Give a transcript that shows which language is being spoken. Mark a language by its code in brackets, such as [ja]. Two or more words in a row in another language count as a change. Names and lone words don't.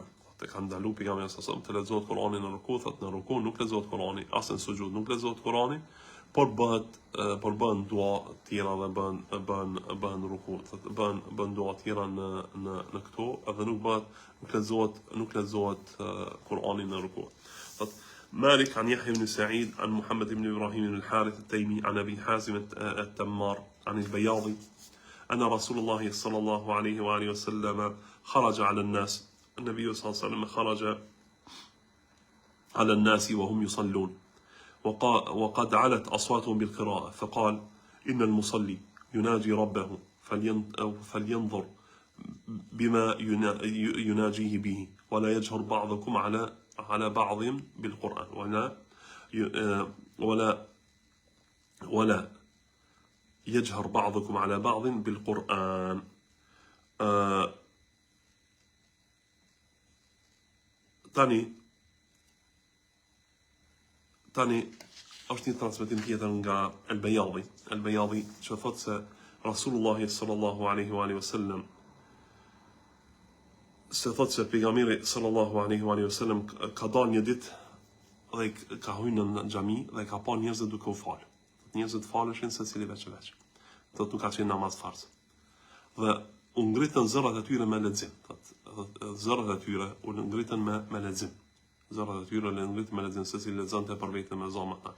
[sq] Të ka ndaluar pejgamberi [ar] صلى الله عليه وسلم [sq] të lexohet Kur'ani në ruku, thotë në ruku nuk lexohet Kur'ani, as në sujud nuk lexohet Kur'ani, por bën dua të tjera dhe bën ruku, thotë bën dua të tjera në këto, edhe nuk lexohet Kur'ani në ruku. [ar] Thotë مالك عن يحيى بن سعيد عن محمد بن إبراهيم بن الحارث التيمي عن أبي حازم التمار عن البياضي أن رسول الله صلى الله عليه وآله وسلم خرج على الناس. النبي صلى الله عليه وسلم خرج على الناس وهم يصلون وقد علت أصواتهم بالقراءة فقال إن المصلي يناجي ربه فلينظر بما يناجيه به ولا يجهر بعضكم على بعض بالقرآن ولا يجهر بعضكم على بعض بالقرآن. [sq] Tani është një transmetim tjetër nga El-Bejadi që thotë se [ar] رسول الله صلى الله عليه وسلم [sq] pejgamberi [ar] صلى الله عليه وسلم [sq] ka dalë një ditë dhe ka hyrë në xhami dhe ka pa njerëz duke u fal. Njerëzit faleshin secili veç. Thotë nuk ka qenë namaz farz. Dhe u ngritën zërat e tyre me lexim. Zërat e tyre u ngritën me lexim. zërat e tyre ngrit me lexim se si lexonte për vetën me zonë ata.